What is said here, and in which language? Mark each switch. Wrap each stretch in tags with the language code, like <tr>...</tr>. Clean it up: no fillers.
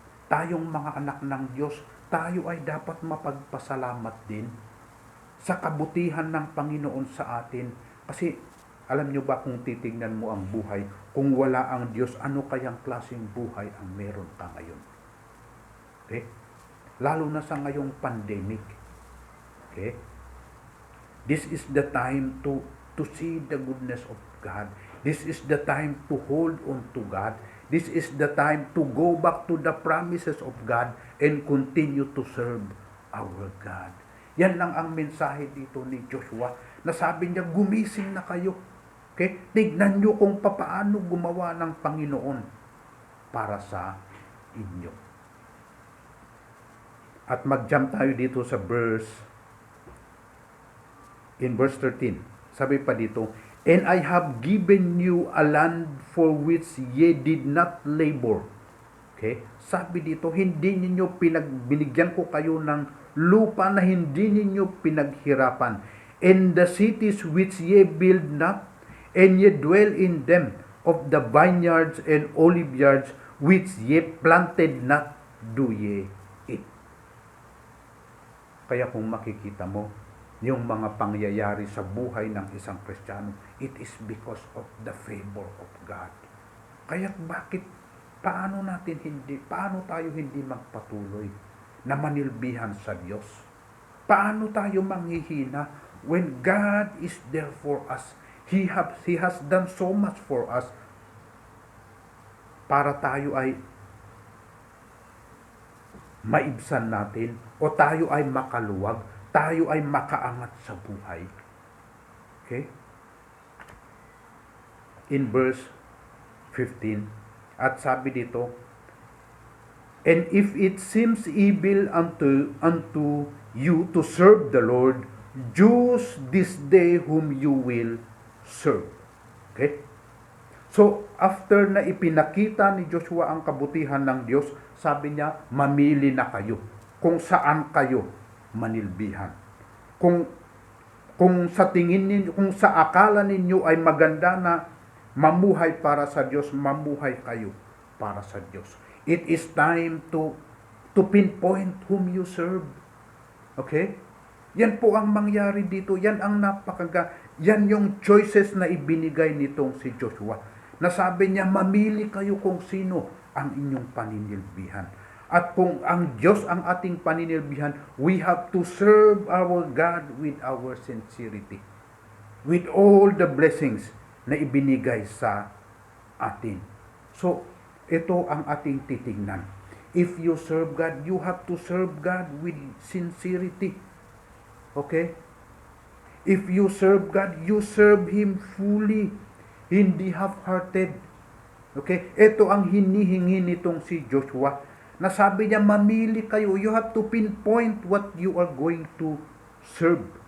<tl>Tayong mga anak ng Diyos, tayo ay dapat mapagpasalamat din sa kabutihan ng Panginoon sa atin. Kasi alam nyo ba kung titingnan mo ang buhay, kung wala ang Diyos, ano kayang klaseng buhay ang meron ka ngayon? Okay? Lalo na sa ngayong pandemic.</tl> <en>Okay? This is the time to see the goodness of God. This is the time to hold on to God. This is the time to go back to the promises of God and continue to serve our God.</en> <tl>Yan lang ang mensahe dito ni Joshua. Nasabi niya, gumising na kayo. Okay? Tignan nyo kung papaano gumawa ng Panginoon para sa inyo. At mag-jump tayo dito sa</tl> <en>in verse 13.</en> <tl>Sabi pa dito,</tl> <en>and I have given you a land for which ye did not labor. Okay?</en> <tl>Sabi dito, hindi ninyo binigyan ko kayo ng lupa na hindi ninyo pinaghirapan.</tl> <en>And the cities which ye build not, and ye dwell in them, of the vineyards and oliveyards which ye planted not, do ye eat.</en> <tl>Kaya kung makikita mo, yung mga pangyayari sa buhay ng isang Kristiyano,</tl> <en>it is because of the favor of God.</en> <tl>Kaya paano tayo hindi magpatuloy na manilbihan sa Diyos? Paano tayo manghihina</tl> <en>when God is there for us? He has done so much for us</en> <tl>para tayo ay maibsan natin o tayo ay makaluwag, tayo ay makaangat sa buhay.</tl> <en>Okay? In verse 15,</en> <tl>at sabi dito,</tl> <en>and if it seems evil unto you to serve the Lord, choose this day whom you will serve. Okay?</en> <tl>So, after na ipinakita ni Joshua ang kabutihan ng Diyos, sabi niya, mamili na kayo kung saan kayo manilbihan. Kung sa tingin ninyo, kung sa akala ninyo ay maganda na mamuhay para sa Diyos, mamuhay kayo para sa Diyos.</tl> <en>It is time to pinpoint whom you serve. Okay?</en> <tl>Yan po ang mangyari dito. Yan ang yan yung choices na ibinigay nitong si Joshua. Nasabi niya, mamili kayo kung sino ang inyong paninilbihan. At kung ang Diyos ang ating paninilbihan,</tl> <en>we have to serve our God with our sincerity. With all the blessings</en> <tl>na ibinigay sa atin. So, ito ang ating titingnan.</tl> <en>If you serve God, you have to serve God with sincerity. Okay? If you serve God, you serve Him fully, hindi half-hearted. Okay?</en> <tl>Ito ang hinihingi nitong si Joshua. Nasabi niya, mamili kayo.</tl> <en>You have to pinpoint what you are going to serve.</en>